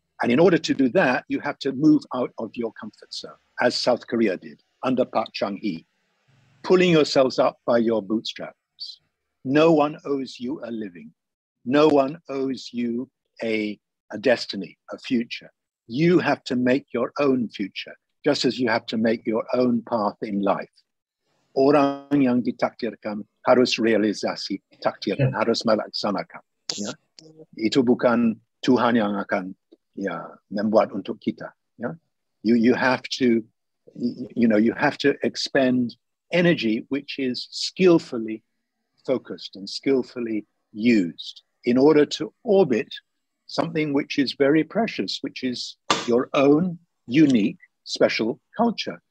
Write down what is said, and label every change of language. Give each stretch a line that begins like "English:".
English: And in order to do that, you have to move out of your comfort zone, as South Korea did under Park Chung-hee, pulling yourselves up by your bootstraps. No one owes you a living. No one owes you a destiny, a future. You have to make your own future, just as you have to make your own path in life.
Indonesian: Orang yang ditakdirkan harus realisasi takdir dan harus melaksanakan. Ya. Itu bukan Tuhan yang akan membuat untuk kita. Ya.
English: You have to, you have to expend energy which is skillfully focused and skillfully used in order to orbit something which is very precious, which is your own unique, special culture.